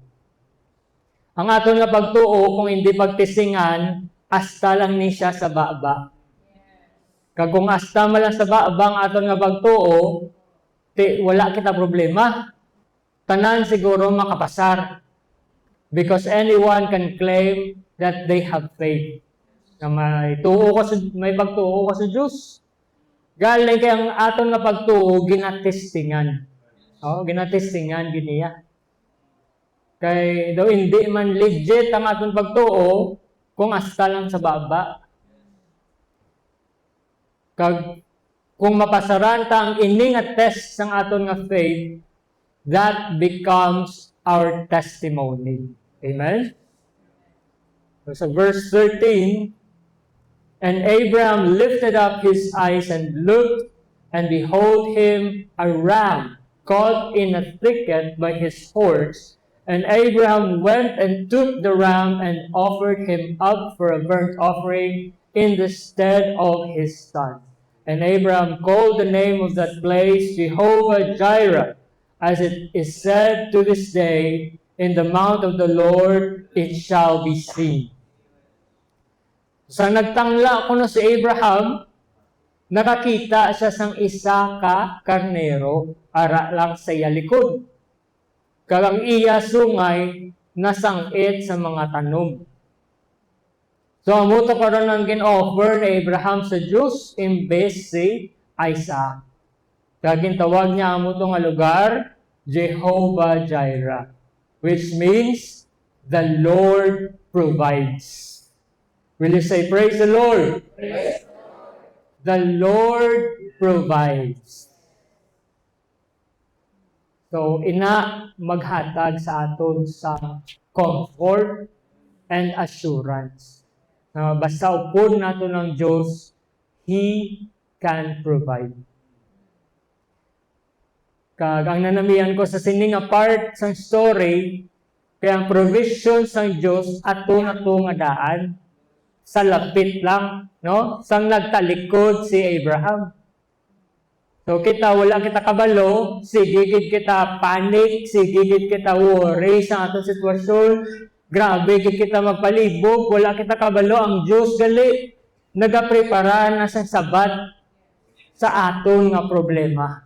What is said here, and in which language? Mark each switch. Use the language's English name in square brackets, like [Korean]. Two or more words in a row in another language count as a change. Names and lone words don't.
[Hiligaynon] Ang aton nga pagtuo, kung hindi pagtisingan, asta lang ni siya sa baba. Kag kung asta man lang sa baba ang aton nga pagtuo, wala kita problema. Tanan siguro makapasar. [English] Because anyone can claim that they have faith. [Hiligaynon] Na may pagtuo ka sa Diyos. Galing kay ang aton nga pagtuo, ginatestingan. Ginatestingan, giniya. Kay daw hindi man legit ang aton pagtuo kung asta lang sa baba. Kag kung mapasaran ta ang ini nga test sang aton nga faith, [English] that becomes our testimony. Amen? So verse 13, and Abraham lifted up his eyes and looked, and behold him a ram caught in a thicket by his horse. And Abraham went and took the ram and offered him up for a burnt offering in the stead of his son. And Abraham called the name of that place Jehovah-Jireh, as it is said to this day, in the mount of the Lord it shall be seen. [Hiligaynon] Sa nagtangla ko na si Abraham, nakakita siya sang isa ka karnero, ara lang sa iya likod. Kagang iya sungay nasangit sa mga tanom. So, amuto karon ang gin-offer ni Abraham sa Diyos imbes si Isaac. Kagin tawag niya amuto nga lugar, [English] Jehovah-Jireh, which means the Lord provides. Will you say, praise the Lord? Praise the Lord. The Lord provides. So, [Hiligaynon] ina maghatag sa aton sa [English] comfort and assurance. [Hiligaynon] Basta upod nato ng Diyos, [English] He can provide. [Hiligaynon] Kag ang nanamihan ko sa sining nga part sang story, kaya ang provision sang Diyos ato nga daan sa lapit lang, no? Sang nagtalikod si Abraham. So kita, wala kita kabalo, sigigid kita panic, sigigid kita worry sa atong sitwasyon, grabe gid kita magpalibog, wala kita kabalo, ang Diyos gali, nagaprepara na sa sabat sa aton nga problema.